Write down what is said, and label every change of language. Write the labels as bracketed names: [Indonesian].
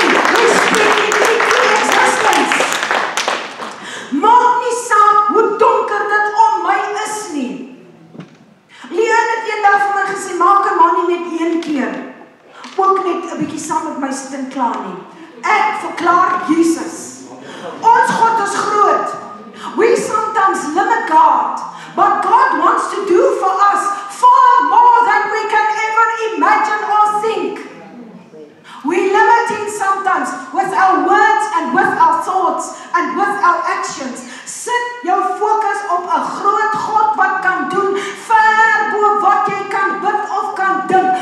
[English] We speak into existence. [Afrikaans] Maak nie saak hoe donker dit om my is nie. Leon het eendag vir my gesê, maak 'n man nie net een keer, ook net 'n bietjie saam met my sit en klaar nie. Ek verklaar Jesus. Ons God is groot. [English] We sometimes limit God, but God wants to do for us far more than we can ever imagine or think. We limit Him sometimes with our words and with our thoughts and with our actions. [Afrikaans] Sit jou fokus op 'n groot God wat kan doen ver bo wat jy kan bid of kan dink.